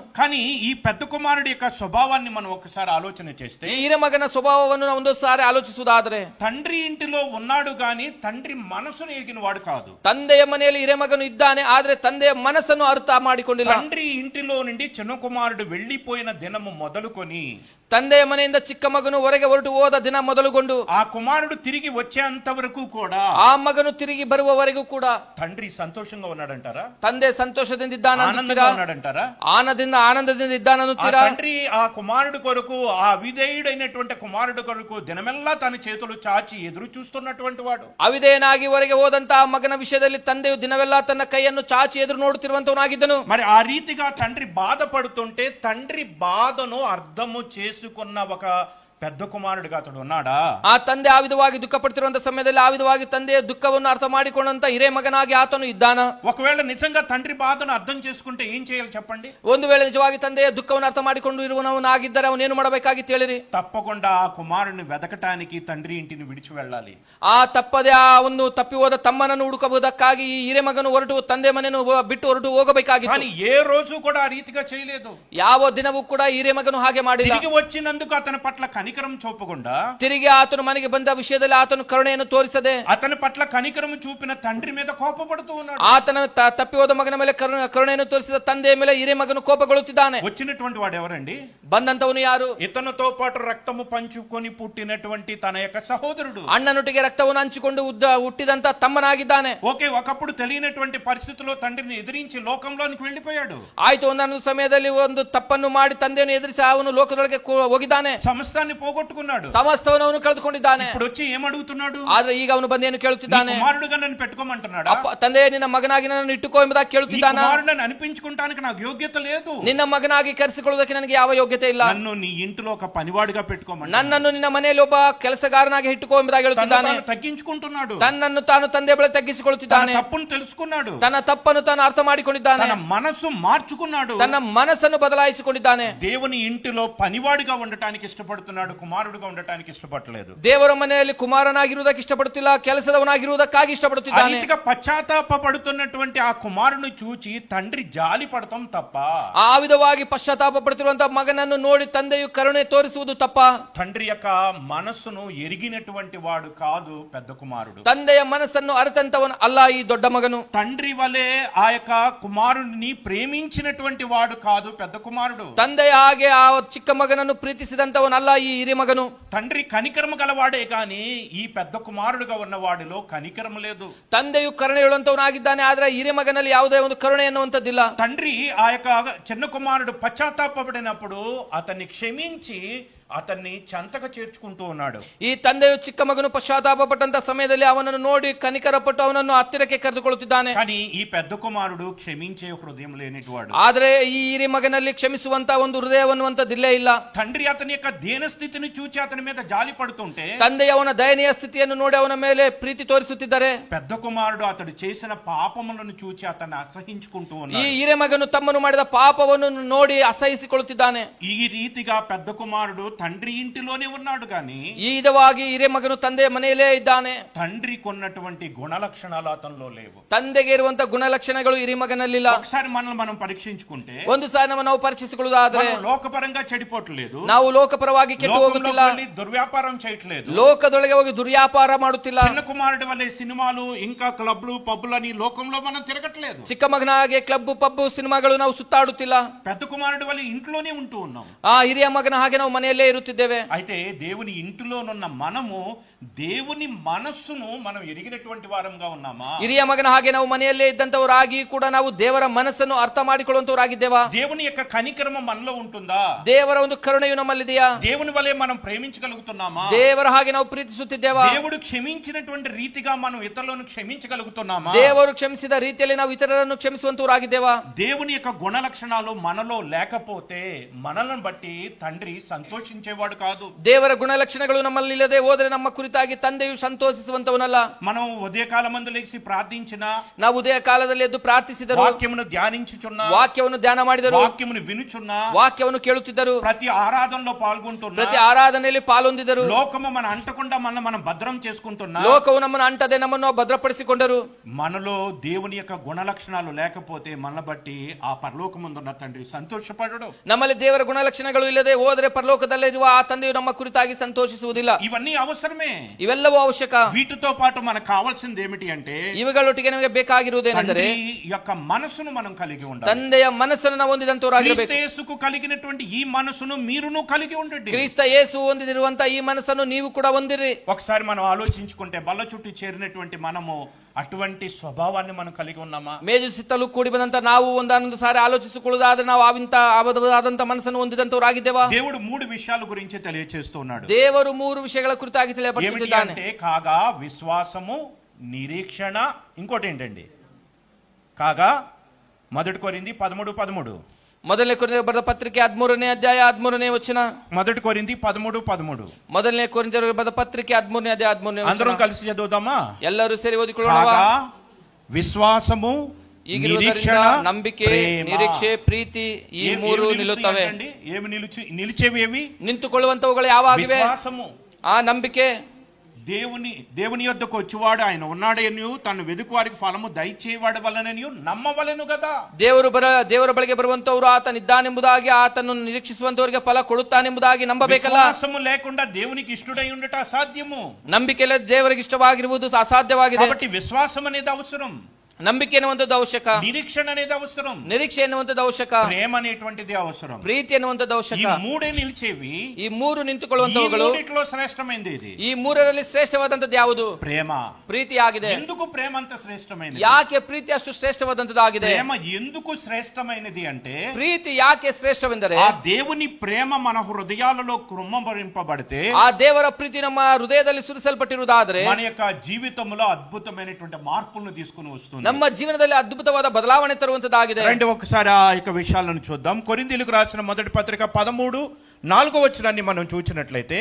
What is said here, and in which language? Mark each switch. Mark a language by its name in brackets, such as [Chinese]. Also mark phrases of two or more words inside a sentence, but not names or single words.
[Telugu] కానీ ఈ పెద్ద కుమారుడి యొక్క స్వభావాన్ని మనం ఒకసారి ఆలోచన చేస్తే, [Kannada] ಈ ಹಿರಿಯ ಮಗನ ಸ್ವಭಾವವನ್ನು ನಾವು ಒಂದು ಸಾರಿ ಆಲೋಚಿಸುವುದಾದರೆ, [Telugu] తండ్రి ఇంటిలో ఉన్నాడు గాని తండ్రి మనసును ఎరిగిన వాడు కాదు. [Kannada] ತಂದೆಯ ಮನೆಯಲ್ಲಿ ಹಿರಿಯ ಮಗನು ಇದ್ದಾನೆ, ಆದ್ರೆ ತಂದೆಯ ಮನಸ್ಸನ್ನು ಅರ್ಥ ಮಾಡಿಕೊಂಡಿಲ್ಲ. [Telugu] తండ్రి ఇంటిలో నుండి చిన్న కుమారుడు వెళ్లిపోయిన దినము మొదలుకొని [Kannada] ತಂದೆಯ ಮನೆಯಿಂದ ಚಿಕ್ಕ ಮಗನು ಹೊರಗೆ ಹೊರಟು ಹೋದ ದಿನ ಮೊದಲುಗೊಂಡು [Telugu] ఆ కుమారుడు తిరిగి వచ్చేంత వరకు కూడా [Kannada] ಆ ಮಗನು ತಿರುಗಿ ಬರುವವರೆಗೂ ಕೂಡ [Telugu] తండ్రి సంతోషంగా ఉన్నాడంటారా? [Kannada] ತಂದೆ ಸಂತೋಷದಿಂದ ಇದ್ದಾನಂತೀರಾ? [Telugu] ఆనందంగా ఉన్నాడంటారా? [Kannada] ಆನಂದದಿಂದ ఆ ಇದ್ದಾನಂತೀರಾ? [Telugu] తండ్రి ఆ కుమారుడు కొరకు, ఆ అవిధేయుడైనటువంటి కుమారుడు కొరకు దినమెల్లా తన చేతులు చాచి ఎదురు చూస్తున్నటువంటి వాడు. [Kannada] ಅವಿಧೇಯನಾಗಿ ಹೊರಗೆ ಹೋದಂತಹ ಮಗನ ವಿಷಯದಲ್ಲಿ ತಂದೆಯು ದಿನವೆಲ್ಲ ತನ್ನ ಕೈಯನ್ನು ಚಾಚಿ ಎದುರು ನೋಡುತ್ತಿರುವಂತವನಾಗಿದ್ದನು. [Telugu] మరి ఆ రీతిగా తండ్రి బాధపడుతుంటే తండ్రి బాధను అర్థము చేసుకున్న ఒక పెద్ద కుమారుడిగా అతడు ఉన్నాడా? [Kannada] ಆ ತಂದೆ ಆ ವಿಧವಾಗಿ ದುಃಖ ಪಡ್ತಿರುವಂತ ಸಮಯದಲ್ಲಿ ಆ ವಿಧವಾಗಿ ತಂದೆಯ ದುಃಖವನ್ನು ಅರ್ಥ ಮಾಡಿಕೊಂಡಂತ ಹಿರೇ ಮಗನಾಗಿ ಆತನು ಇದ್ದಾನ. [Telugu] ఒకవేళ నిజంగా తండ్రి బాధను అర్థం చేసుకుంటే ఏం చేయాలి చెప్పండి? [Kannada] ಒಂದು ವೇಳೆ ನಿಜವಾಗಿ ತಂದೆಯ ದುಃಖವನ್ನು ಅರ್ಥ ಮಾಡಿಕೊಂಡು ಇರುವವನಾಗಿದ್ದರೆ ಅವನೇನು ಮಾಡಬೇಕಾಗಿತ್ತು ಹೇಳಿರಿ? [Telugu] తప్పకుండా ఆ కుమారుడిని వెతకటానికి తండ్రి ఇంటిని విడిచి వెళ్ళాలి. [Kannada] ಆ ತಪ್ಪದೆ ಆ ಒಂದು ತಪ್ಪಿ ಹೋದ ತಮ್ಮನನ್ನು ಹುಡುಕಬಹುದಕ್ಕಾಗಿ ಈ ಹಿರೇ ಮಗನು ಹೊರಟು ತಂದೆ ಮನೆಯನ್ನು ಬಿಟ್ಟು ಹೊರಟು ಹೋಗಬೇಕಾಗಿತ್ತು. [Telugu] కానీ ఏ రోజు కూడా ఆ రీతిగా చేయలేదు. [Kannada] ಯಾವ ದಿನವೂ ಕೂಡ ಹಿರೇ ಮಗನು ಹಾಗೆ ಮಾಡಿಲ್ಲ. [Telugu] తిరిగి వచ్చినందుకు అతని పట్ల కనికరం చూపకుండా, [Kannada] ತಿರುಗಿ ಆತನು ಮನೆಗೆ ಬಂದ ವಿಷಯದಲ್ಲಿ ಆತನು ಕರುಣೆಯನ್ನು ತೋರಿಸದೆ [Telugu] అతని పట్ల కనికరం చూపిన తండ్రి మీద కోపపడుతూ ఉన్నాడు. [Kannada] ಆತನ ತಪ್ಪಿ ಹೋದ ಮಗನ ಮೇಲೆ ಕರುಣೆಯನ್ನು ತೋರಿಸಿದ ತಂದೆಯ ಮೇಲೆ ಹಿರೇ ಮಗನು ಕೋಪಗೊಳ್ಳುತ್ತಿದ್ದಾನೆ. [Telugu] వచ్చినటువంటి వాడు ఎవరండి? [Kannada] ಬಂದಂತವನು ಯಾರು? [Telugu] ఇతనితో పాటు రక్తము పంచుకొని పుట్టినటువంటి తన యొక్క సహోదరుడు. [Kannada] ಅಣ್ಣನೊಟ್ಟಿಗೆ ರಕ್ತವನ್ನು ಹಂಚಿಕೊಂಡು ಹುಟ್ಟಿದಂತ ತಮ್ಮನಾಗಿದ್ದಾನೆ. [Telugu] ఓకే, ఒకప్పుడు తెలియనటువంటి పరిస్థితిలో తండ్రిని ఎదిరించి లోకంలోనికి వెళ్ళిపోయాడు. [Kannada] ಆಯ್ತು, ಒಂದೊಂದು ಸಮಯದಲ್ಲಿ ಒಂದು ತಪ್ಪನ್ನು ಮಾಡಿ ತಂದೆಯನ್ನು ಎದುರಿಸಿ ಅವನು ಲೋಕದೊಳಗೆ ಹೋಗಿದ್ದಾನೆ. [Telugu] సమస్తాన్ని పోగొట్టుకున్నాడు. [Kannada] ಸಮಸ್ತವನ್ನು ಅವನು ಕಳೆದುಕೊಂಡಿದ್ದಾನೆ. [Telugu] ఇప్పుడు వచ్చి ఏమడుగుతున్నాడు? [Kannada] ಆದ್ರೆ ಈಗ ಅವನು ಬಂದೇನು ಕೇಳುತ್ತಿದ್ದಾನೆ? [Telugu] కుమారుడుగా నన్ను పెట్టుకోమంటున్నాడా? [Kannada] ತಂದೆ, ನಿನ್ನ ಮಗನಾಗಿ ನನ್ನನ್ನು ಇಟ್ಟುಕೋ ಎಂಬುದಾಗಿ ಕೇಳುತ್ತಿದ್ದಾನೆ. [Telugu] కుమారుడని అనిపించుకుంటానికి నాకు యోగ్యత లేదు. [Kannada] ನಿನ್ನ ಮಗನಾಗಿ ಕರೆಸಿಕೊಳ್ಳುವುದಕ್ಕೆ ನನಗೆ ಯಾವ ಯೋಗ್ಯತೆ ಇಲ್ಲ. [Telugu] నన్ను నీ ఇంటిలో ఒక పనివాడిగా పెట్టుకోమని, [Kannada] ನನ್ನನ್ನು ನಿನ್ನ ಮನೆಯಲ್ಲಿ ಒಬ್ಬ ಕೆಲಸಗಾರನಾಗಿ ಇಟ್ಟುಕೋ ಎಂಬುದಾಗಿ ಹೇಳುತ್ತಿದ್ದಾನೆ. [Telugu] తగ్గించుకుంటున్నాడు. [Kannada] ತನ್ನನ್ನು ತಾನು ತಂದೆ ಬಳಿ ತಗ್ಗಿಸಿಕೊಳ್ಳುತ್ತಿದ್ದಾನೆ. [Telugu] తప్పును తెలుసుకున్నాడు. [Kannada] ತನ್ನ ತಪ್ಪನ್ನು ತಾನು ಅರ್ಥ ಮಾಡಿಕೊಂಡಿದ್ದಾನೆ. [Telugu] తన మనసు మార్చుకున్నాడు. [Kannada] ತನ್ನ ಮನಸ್ಸನ್ನು ಬದಲಾಯಿಸಿಕೊಂಡಿದ್ದಾನೆ. [Telugu] దేవుని ఇంటిలో పనివాడిగా ఉండటానికి ఇష్టపడుతున్నాడు, కుమారుడుగా ఉండటానికి ఇష్టపడలేదు. [Kannada] ದೇವರ ಮನೆಯಲ್ಲಿ ಕುಮಾರನಾಗಿರುವುದಕ್ಕೆ ಇಷ್ಟಪಡುತ್ತಿಲ್ಲ, ಕೆಲಸದವನಾಗಿರುವುದಕ್ಕಾಗಿ ಇಷ್ಟಪಡುತ್ತಿದ್ದಾನೆ. [Telugu] పశ్చాత్తాప పడుతున్నటువంటి ఆ కుమారుని చూచి తండ్రి జాలి పడటం తప్ప, [Kannada] ಆ ವಿಧವಾಗಿ ಪಶ್ಚಾತ್ತಾಪ ಪಡುತ್ತಿರುವಂತಹ ಮಗನನ್ನು ನೋಡಿ ತಂದೆಯು ಕರುಣೆ ತೋರಿಸುವುದು ತಪ್ಪ. [Telugu] తండ్రి యొక్క మనస్సును ఎరిగినటువంటి వాడు కాదు పెద్ద కుమారుడు. [Kannada] ತಂದೆಯ ಮನಸ್ಸನ್ನು ಅರಿತಂತವನು ಅಲ್ಲ ಈ ದೊಡ್ಡ ಮಗನು. [Telugu] తండ్రి వలె ఆ యొక్క కుమారుడిని ప్రేమించినటువంటి వాడు కాదు పెద్ద కుమారుడు. [Kannada] ತಂದೆಯ ಹಾಗೆ ಆ ಚಿಕ್ಕ ಮಗನನ್ನು ಪ್ರೀತಿಸಿದಂತವನಲ್ಲ ಈ ಹಿರಿಯ ಮಗನು. [Telugu] తండ్రి కనికరము గలవాడే కానీ ఈ పెద్ద కుమారుడుగా ఉన్న వాడిలో కనికరము లేదు. [Kannada] ತಂದೆಯು ಕರುಣೆ ಹೇಳುವಂತವನಾಗಿದ್ದಾನೆ, ಆದ್ರೆ ಹಿರಿಯ ಮಗನಲ್ಲಿ ಯಾವುದೇ ಒಂದು ಕರುಣೆ ಎನ್ನುವಂಥದ್ದಿಲ್ಲ. [Telugu] తండ్రి ఆ యొక్క చిన్న కుమారుడు పశ్చాత్తాపడినప్పుడు అతన్ని క్షమించి అతన్ని చెంతగా చేర్చుకుంటూ ఉన్నాడు. [Kannada] ಈ ತಂದೆಯು ಚಿಕ್ಕ ಮಗನು ಪಶ್ಚಾತ್ತಾಪ ಪಟ್ಟಂತ ಸಮಯದಲ್ಲಿ ಅವನನ್ನು ನೋಡಿ ಕನಿಕರಪಟ್ಟು ಅವನನ್ನು ಹತ್ತಿರಕ್ಕೆ ಕರೆದುಕೊಳ್ಳುತ್ತಿದ್ದಾನೆ. [Telugu] కానీ ఈ పెద్ద కుమారుడు క్షమించే హృదయం లేనివాడు. [Kannada] ಆದ್ರೆ ಈ ಹಿರಿಯ ಮಗನಲ್ಲಿ ಕ್ಷಮಿಸುವಂತ ಒಂದು ಹೃದಯವನ್ನುವಂತದಿಲ್ಲೇ ಇಲ್ಲ. [Telugu] తండ్రి అతని యొక్క దీనస్థితిని చూచి అతని మీద జాలి పడుతుంటే, [Kannada] ತಂದೆಯ ಅವನ ದಯನೀಯ ಸ್ಥಿತಿಯನ್ನು ನೋಡಿ ಅವನ ಮೇಲೆ ಪ್ರೀತಿ ತೋರಿಸುತ್ತಿದ್ದಾರೆ. [Telugu] పెద్ద కుమారుడు అతడు చేసిన పాపములను చూచి అతన్ని అసహించుకుంటూ [Kannada] ಈ [Telugu] ఉన్నాడు. [Kannada] ಹಿರಿಯ ಮಗನು ತಮ್ಮನ್ನು ಮಾಡಿದ ಪಾಪವನ್ನು ನೋಡಿ ಅಸಹಿಸಿಕೊಳ್ಳುತ್ತಿದ್ದಾನೆ. [Telugu] ఈ రీతిగా పెద్ద కుమారుడు తండ్రి ఇంటిలోనే ఉన్నాడు కానీ [Kannada] ಈ ವಿಧವಾಗಿ ಹಿರಿಯ ಮಗನು ತಂದೆಯ ಮನೆಯಲ್ಲೇ ಇದ್ದಾನೆ. [Telugu] తండ్రి కొన్నటువంటి గుణలక్షణాలు అతనిలో లేవు. [Kannada] ತಂದೆಗೆ ಇರುವಂತ ಗುಣಲಕ್ಷಣಗಳು ಹಿರಿಯ ಮಗನಲ್ಲಿಲ್ಲ. [Telugu] ఒకసారి మనల్ని మనం పరీక్షించుకుంటే, [Kannada] ಒಂದು ಸಾರಿ ನಾವು ಪರೀಕ್ಷಿಸಿಕೊಳ್ಳುವುದಾದ್ರೆ [Telugu] మనం లోకపరంగా చెడిపోవట్లేదు, [Kannada] ನಾವು ಲೋಕಪರವಾಗಿ ಕೆಟ್ಟು ಹೋಗುತ್ತಿಲ್ಲ, [Telugu] దుర్వ్యాపారం చేయట్లేదు, [Kannada] ಲೋಕದೊಳಗೆ ಹೋಗಿ ದುರ್ವ್ಯಾಪಾರ ಮಾಡುತ್ತಿಲ್ಲ. [Telugu] చిన్న కుమారుడి వల్లే సినిమాలు ఇంకా క్లబ్లు పబ్బులని లోకంలో మనం తిరగట్లేదు. [Kannada] ಚಿಕ್ಕ ಮಗನಾಗೆ ಕ್ಲಬ್ ಪಬ್ ಸಿನಿಮಾಗಳು ನಾವು ಸುತ್ತಾಡುತ್ತಿಲ್ಲ. [Telugu] పెద్ద కుమారుడి వల్ల ఇంట్లోనే ఉంటూ ఉన్నాం. [Kannada] ಆ ಹಿರಿಯ ಮಗನ ಹಾಗೆ ನಾವು ಮನೆಯಲ್ಲೇ ಇರುತ್ತಿದ್ದೇವೆ. [Telugu] అయితే దేవుని ఇంటిలోనున్న మనము దేవుని మనస్సును మనం ఎరిగినటువంటి వారంగా ఉన్నామా? [Kannada] ಹಿರಿಯ ಮಗನ ಹಾಗೆ ನಾವು ಮನೆಯಲ್ಲೇ ಇದ್ದಂತವರಾಗಿ ಕೂಡ ನಾವು ದೇವರ ಮನಸ್ಸನ್ನು ಅರ್ಥ ಮಾಡಿಕೊಳ್ಳುವಂತವರಾಗಿದ್ದೇವಾ? [Telugu] దేవుని యొక్క కనికరము మనలో ఉంటుందా? [Kannada] ದೇವರ ಒಂದು ಕರುಣೆಯು ನಮ್ಮಲ್ಲಿದೆಯಾ? [Telugu] దేవుని వలె మనం ప్రేమించగలుగుతున్నామా? [Kannada] ದೇವರ ಹಾಗೆ ನಾವು ಪ್ರೀತಿಸುತ್ತಿದ್ದೇವಾ? [Telugu] దేవుడు క్షమించినటువంటి రీతిగా మనం ఇతరులను క్షమించగలుగుతున్నామా? [Kannada] ದೇವರು ಕ್ಷಮಿಸಿದ ರೀತಿಯಲ್ಲಿ ನಾವು ಇತರರನ್ನು ಕ್ಷಮಿಸುವಂತವರಾಗಿದ್ದೇವಾ? [Telugu] దేవుని యొక్క గుణ లక్షణాలు మనలో లేకపోతే మనల్ని బట్టి తండ్రి సంతోషించేవాడు కాదు. [Kannada] ದೇವರ ಗುಣಲಕ್ಷಣಗಳು ನಮ್ಮಲ್ಲಿ ಇಲ್ಲದೆ ಹೋದರೆ ನಮ್ಮ ಕುರಿತಾಗಿ ತಂದೆಯು ಸಂತೋಷಿಸುವಂತವನಲ್ಲ. [Telugu] మనం ఉదయకాలమందు లేచి ప్రార్థించినా, [Kannada] ನಾವು ಉದಯ ಕಾಲದಲ್ಲಿ ಎದ್ದು ಪ್ರಾರ್ಥಿಸಿದರು, [Telugu] వాక్యమును ధ్యానించుచున్నా, [Kannada] ವಾಕ್ಯವನ್ನು ಧ್ಯಾನ ಮಾಡಿದರು, [Telugu] వాక్యమును వినుచున్నా, [Kannada] ವಾಕ್ಯವನ್ನು ಕೇಳುತ್ತಿದ್ದರು, [Telugu] ప్రతి ఆరాధనలో పాల్గొంటున్నా, [Kannada] ಪ್ರತಿ ಆರಾಧನೆಯಲ್ಲಿ ಪಾಲೊಂದಿದರು, [Telugu] లోకము మన అంటకుండా మనం భద్రం చేసుకుంటున్నా, [Kannada] ಲೋಕವು ನಮ್ಮನ್ನು ಅಂಟದೆ ನಮ್ಮನ್ನು ಭದ್ರಪಡಿಸಿಕೊಂಡರು. [Telugu] మనలో దేవుని యొక్క గుణ లక్షణాలు లేకపోతే మన బట్టి ఆ పరలోకమందున్న తండ్రి సంతోషపడడు. [Kannada] ನಮ್ಮಲ್ಲಿ ದೇವರ ಗುಣಲಕ್ಷಣಗಳು ಇಲ್ಲದೆ ಹೋದರೆ ಪರಲೋಕದಲ್ಲೇ ಇರುವ ಆ ತಂದೆಯು ನಮ್ಮ ಕುರಿತಾಗಿ ಸಂತೋಷಿಸುವುದಿಲ್ಲ. [Telugu] ఇవన్నీ అవసరమే. [Kannada] ಇವೆಲ್ಲವೂ ಅವಶ್ಯಕ. [Telugu] వీటితో పాటు మనకు కావాల్సింది ఏమిటి అంటే [Kannada] ಇವುಗಳೊಟ್ಟಿಗೆ ನಮಗೆ ಬೇಕಾಗಿರುವುದೇನೆಂದರೆ [Telugu] తండ్రి యొక్క మనసును మనం కలిగి ఉండాలి. [Kannada] ತಂದೆಯ ಮನಸ್ಸನ್ನು ನಾವು ಹೊಂದಿದಂತವರಾಗಿರಬೇಕು. [Telugu] క్రీస్తు యేసుకు కలిగినటువంటి ఈ మనసును మీరును కలిగి ఉండండి. [Kannada] ಕ್ರಿಸ್ತ ಯೇಸು ಹೊಂದಿರುವಂತ ಈ ಮನಸ್ಸನ್ನು ನೀವು ಕೂಡ ಹೊಂದಿರಿ. [Telugu] ఒకసారి మనం ఆలోచించుకుంటే బల్ల చుట్టూ చేరినటువంటి మనము అటువంటి స్వభావాన్ని మనం కలిగి ఉన్నామా? [Kannada] ಮೇಜು ಸುತ್ತಲೂ ಕೂಡಿ ಬಂದಂತ ನಾವು ಒಂದೊಂದು ಸಾರಿ ಆಲೋಚಿಸಿಕೊಳ್ಳುವುದಾದ್ರೆ ನಾವು ಆದಂತ ಮನಸ್ಸನ್ನು ಹೊಂದಿದಂತವರಾಗಿದ್ದೇವಾ? [Telugu] దేవుడు 3 విషయాల గురించి తెలియజేస్తున్నాడు. [Kannada] ದೇವರು 3 ವಿಷಯಗಳ ಕುರಿತಾಗಿ ತಿಳಿಯಪಡಿಸುತ್ತಿದ್ದಾನೆ. [Telugu] అంటే కాగా విశ్వాసము, నిరీక్షణ, ఇంకోటి ఏంటండి? కాగా 1 కొరింథీ 13:13. [Kannada] ಮೊದಲನೇ ಕೊರಿಂಥೀಯರಿಗೆ ಬರೆದ ಪತ್ರಿಕೆ 13ನೇ ಅಧ್ಯಾಯ 13ನೇ ವಚನ. [Telugu] 1 కొరింథీ 13:13. [Kannada] ಮೊದಲನೇ ಕೊರಿಂಥೀಯರಿಗೆ ಬರೆದ ಪತ್ರಿಕೆ 13ನೇ ಅಧ್ಯಾಯ 13ನೇ ವಚನ. [Telugu] అందరం కలిసి చదువుదామా? [Kannada] ಎಲ್ಲರೂ ಸೇರಿ ಓದಿಕೊಳ್ಳೋಣ. [Telugu] కాగా విశ్వాసము, నిరీక్షణ, [Kannada] ನಂಬಿಕೆ, ನಿರೀಕ್ಷೆ, ಪ್ರೀತಿ ಈ 3 ನಿಲ್ಲುತ್ತವೆ. [Telugu] ఏమి నిలిచేవి? ఏవి [Kannada] ನಿಂತುಕೊಳ್ಳುವಂತವುಗಳು ಯಾವಾಗಿವೆ? [Telugu] విశ్వాసము, [Kannada] ಆ ನಂಬಿಕೆ. [Telugu] దేవుని యొద్దకు వచ్చేవాడు ఆయన ఉన్నాడనియు తను వెదుకు వారికి ఫలము దయచేవాడు వలననియు నమ్మవలెను కదా. [Kannada] ದೇವರ ಬಳಿಗೆ ಬರುವಂತವರು ಆತನಿದ್ದಾನೆಂಬುದಾಗಿ, ಆತನು ನಿರೀಕ್ಷಿಸುವಂತವರಿಗೆ ಫಲ ಕೊಡುತ್ತಾನೆಂಬುದಾಗಿ ನಂಬಬೇಕಲ್ಲ. [Telugu] ವಿಶ್ವಾಸము లేకుండా దేవునికి ఇష్టడై ఉండట అసాధ్యము. [Kannada] ನಂಬಿಕೆ ಇಲ್ಲದೆ ದೇವರಿಗೆ ಇಷ್ಟವಾಗಿರುವುದು ಅಸಾಧ್ಯವಾಗಿದೆ. [Telugu] కాబట్టి విశ్వాసం అనేది అవసరం. [Kannada] ನಂಬಿಕೆ ಎನ್ನುವಂಥದ್ದು ಅವಶ್ಯಕ. [Telugu] నిరీక్షణ అనేది అవసరం. [Kannada] ನಿರೀಕ್ಷೆ ಎನ್ನುವಂಥದ್ದು ಅವಶ್ಯಕ. [Telugu] ప్రేమ అనేటువంటిది అవసరం. [Kannada] ಪ್ರೀತಿ ಎನ್ನುವಂಥದ್ದು ಅವಶ್ಯಕ. [Telugu] ఈ మూడే నిలిచేవి. [Kannada] ಈ 3 ನಿಂತುಕೊಳ್ಳುವಂತವುಗಳು. [Telugu] ఈ మూడిట్లో శ్రేష్టమైనది ఇది. [Kannada] ಈ 3ರಲ್ಲಿ ಶ್ರೇಷ್ಠವಾದಂತದ್ದು ಯಾವುದು? [Telugu] ప్రేమ. [Kannada] ಪ್ರೀತಿ ಆಗಿದೆ. [Telugu] ఎందుకు ప్రేమ అంత శ్రేష్టమైనది? [Kannada] ಯಾಕೆ ಪ್ರೀತಿ ಅಷ್ಟು ಶ್ರೇಷ್ಠವಾದಂತದ್ದಾಗಿದೆ? [Telugu] ప్రేమ ఎందుకు శ్రేష్టమైనది అంటే, [Kannada] ಪ್ರೀತಿ ಯಾಕೆ ಶ್ರೇಷ್ಠವೆಂದರೆ [Telugu] ఆ దేవుని ప్రేమ మన హృదయాలలో కృమ్మరింపబడితే, [Kannada] ಆ ದೇವರ ಪ್ರೀತಿ ನಮ್ಮ ಹೃದಯದಲ್ಲಿ ಸುರಿಸಲ್ಪಟ್ಟಿರುವುದಾದರೆ [Telugu] మన యొక్క జీవితంలో అద్భుతమైనటువంటి మార్పులను తీసుకుని వస్తుంది. [Kannada] ನಮ್ಮ ಜೀವನದಲ್ಲಿ ಅದ್ಭುತವಾದ ಬದಲಾವಣೆ ತರುವಂತದ್ದಾಗಿದೆ. [Telugu] రండి ఒకసారి ఆ యొక్క విషయాలను చూద్దాం. కొరింథీయులకు రాసిన మొదటి పత్రిక 13:4 వచనాన్ని మనం చూసినట్లయితే,